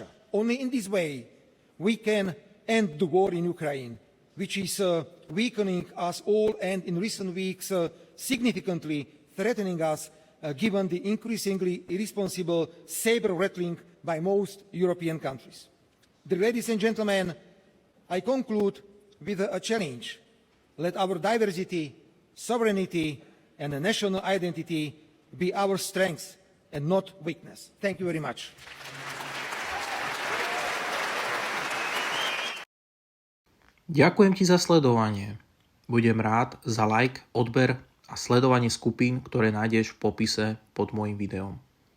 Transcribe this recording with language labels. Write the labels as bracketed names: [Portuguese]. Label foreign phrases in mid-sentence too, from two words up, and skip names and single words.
[English] Only in this way we can end the war in Ukraine, which is weakening us all and in recent weeks significantly threatening us given the increasingly irresponsible saber-rattling by most European countries. Ladies and gentlemen, I conclude with a challenge. Let our diversity, sovereignty and national identity be our strength and not weakness. Thank you very much. [Slovak] Ďakujem ti za sledovanie. Budem rád za like, odber a sledovanie skupín, ktoré nájdeš v popise pod môjim videom.